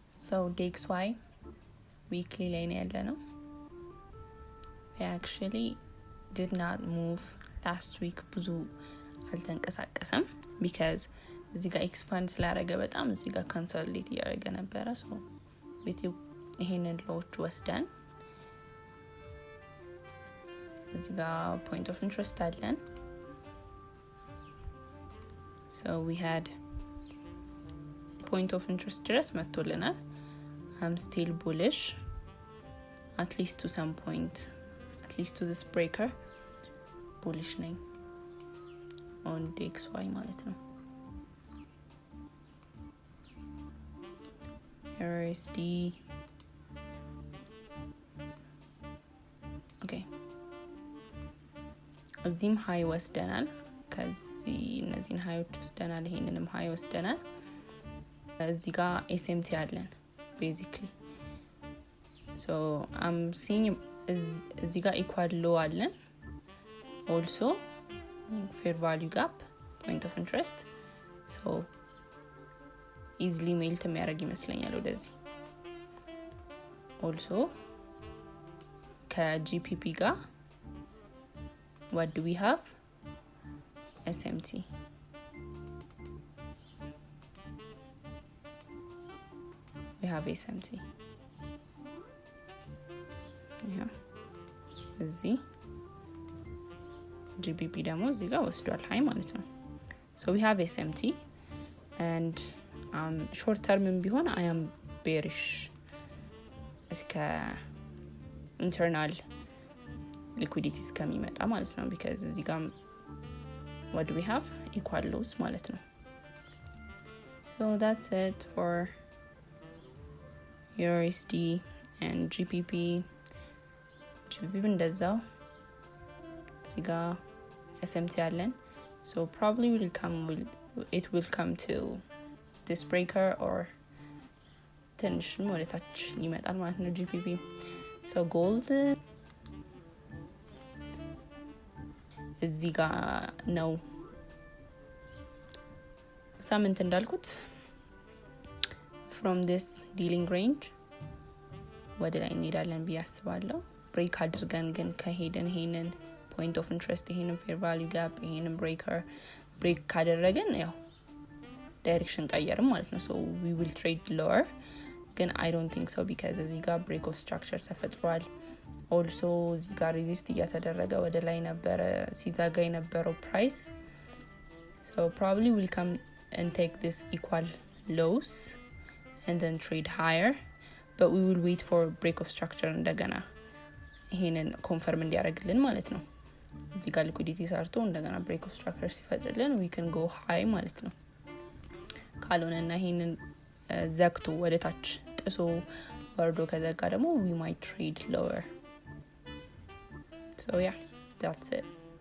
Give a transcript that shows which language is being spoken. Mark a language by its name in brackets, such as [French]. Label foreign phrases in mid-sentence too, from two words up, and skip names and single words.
[Amharic] So DXY weekly ላይ ነው ያለነው. [English] We actually did not move last week [Amharic] ብዙ አልተንቀሳቀሰም because እዚህ ጋር ኤክስፓንድ ስላደረገ በጣም እዚህ ጋር ኮንሶሊዴት እያደረገ ነበረ. ሶ ቤቴው ይሄንን ሎዎች ወስደን እዚህ ጋር [English] point of interest [Amharic] አለን. [English] So we had point of interest [Amharic] ድረስ መጥቶልናል. [English] I'm still bullish at least to some point, at least to this breaker bullish ነኝ on DXY [Amharic] ማለት ነው. USD okay እዚህም ሃይ ወስደናል. ከዚህ እነዚህን ሃዮች ወስደናል. ይሄንንም ሃይ ወስደናል. እዚህ ጋር SMT አለን basically. [English] so I'm seeing [Amharic] እዚህ ጋር [English] equal low አለን. also fair value gap, point of interest. so easily melt [Amharic] የሚያደርግ ይመስለኛል ወደዚህ. [English] also [Amharic] ከGPP ጋር [English] what do we have? SMT. We have SMT. Yeah. [Amharic] እዚህ GBP ደግሞ እዚህ ጋር ወስዷል ሃይ ማለት ነው. [English] So we have SMT and short term ቢሆን I am bearish እስከ internal liquidity [Amharic] እስከሚመጣ ማለት ነው [English] because [Amharic] እዚህ ጋር [English] what do we have? equal lows [Amharic] ማለት ነው. [English] So that's it for USD and GBP [Amharic] እንደዛው እዚህ ጋር SMT አለን. [English] so probably it will come to this breaker or [Amharic] ትንሽ ወደታች ይመጣል ማለት ነው [English] GBP. so gold [Amharic] እዚህ ጋር ነው ሳምንት እንዳልኩት [English] from this dealing range [Amharic] ወደ ላይ እንሄዳለን ብዬ አስባለሁ. ብሬክ አድርገን ግን ከሄደን ይሄንን [English] point of interest [Amharic] ይሄንን [English] fair value gap [Amharic] ይሄንን break ካደረገን ያው direction ቀየርም ማለት ነው. [English] so we will trade lower ግን I don't think so because እዚህ ጋር break of structure ተፈጥሯል. [Amharic] also እዚህ ጋር resist እያተደረገ ወደ ላይ ነበረ ሲዛጋ የነበረው price. [English] so probably we'll come and take this equal lows and then trade higher, but we will wait for break of structure [Amharic] እንደገና ይሄንን ኮንፈርም እንዲያደርግልን ማለት ነው. እዚህ ጋር liquidity ሰርቶ እንደገና [English] break of structure [Amharic] ሲፈጥርልን [English] we can go high [Amharic] ማለት ነው. ካልሆነና ይሄንን ዘግቶ ወደ ታች ጥሶ ወርዶ ከዘጋ ደግሞ [English] we might trade lower. so yeah, that's it.